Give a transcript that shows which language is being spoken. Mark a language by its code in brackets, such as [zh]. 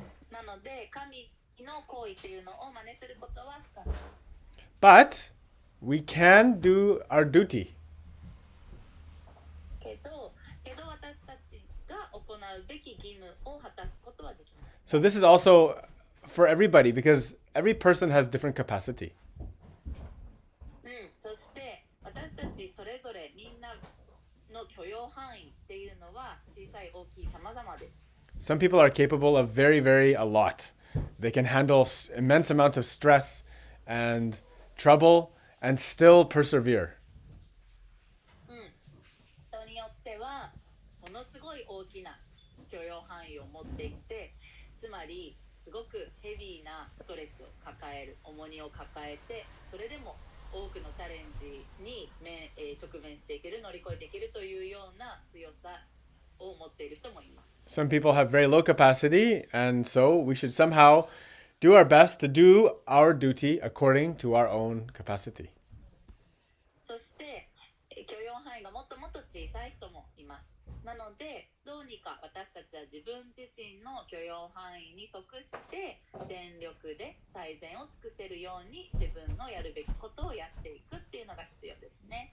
[ja] なので神の行為っていうのを真似することは不可能です。 [en] But we can do our duty. [ja] けど私たちが行うべき義務を果たすことはできます。 [en] So this is also for everybody because every person has different capacity. [ja] そして私たちそれぞれみんなの許容範囲っていうのは小さい大きい様々です。 [en] Some people are capable of very, very a lot. They can handle immense amount of stress and trouble and still persevere. [ja] 人によってはものすごい大きな許容範囲を持っていて、つまりすごくヘビーなストレスを抱える、重荷を抱えて、それでも多くのチャレンジに直面していける、乗り越えていけるというような強さを持っている人もいます。 [en] Some people have very low capacity, and so we should somehow do our best to do our duty according to our own capacity. [ja] そして許容範囲がもっともっと小さい人もいます。なのでどうにか私たちは自分自身の許容範囲に即して全力で最善を尽くせるように自分のやるべきことをやっていくっていうのが必要ですね。